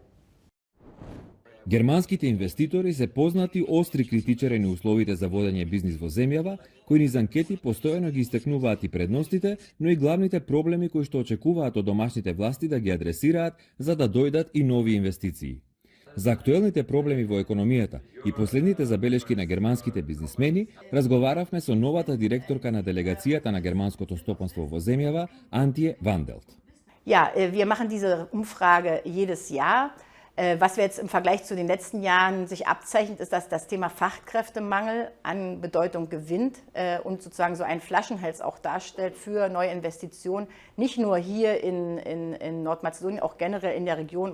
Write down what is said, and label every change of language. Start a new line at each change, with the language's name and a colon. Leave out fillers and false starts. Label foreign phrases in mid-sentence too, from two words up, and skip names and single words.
Macedonian: Германските инвеститори се познати остри критичари на условите за водење бизнис во земјава, кои низ анкети постојано ги истакнуваат и предностите, но и главните проблеми кои што очекуваат од домашните власти да ги адресираат за да дојдат и нови инвестиции. За актуелните проблеми во економијата и последните забелешки на германските бизнисмени разговаравме со новата директорка на делегацијата на германското стопанство во земјава, Антје Ванделт.
German: Ja, wir machen diese Umfrage jedes Jahr. Was wir jetzt im Vergleich zu den letzten Jahren sich abzeichnet, ist, dass das Thema Fachkräftemangel an Bedeutung gewinnt und sozusagen so einen Flaschenhals auch darstellt für neue Investitionen. Nicht nur hier in Nordmazedonien, auch generell in der Region.